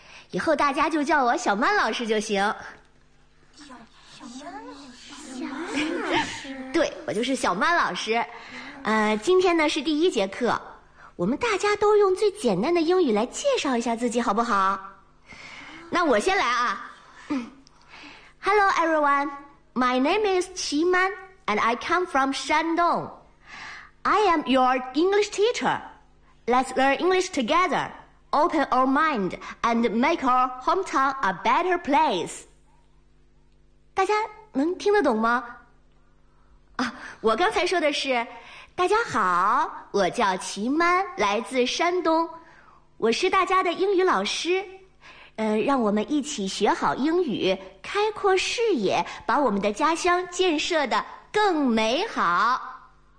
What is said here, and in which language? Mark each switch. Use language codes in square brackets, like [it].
[zh] 以后大家就叫我小曼老师就行。小曼老师。对，我就是小曼老师。今天呢是第一节课，我们大家都用最简单的英语来介绍一下自己，好不好？那我先来啊。 [en] Hello everyone, my name is Qi Man and I come from Shandong. I am your English teacher. Let's learn English together. Open our mind and make our hometown a better place. [zh] 大家能听得懂吗？啊，我刚才说的是，大家好，我叫齐曼，来自山东，我是大家的英语老师。让我们一起学好英语，开阔视野，把我们的家乡建设得更美好。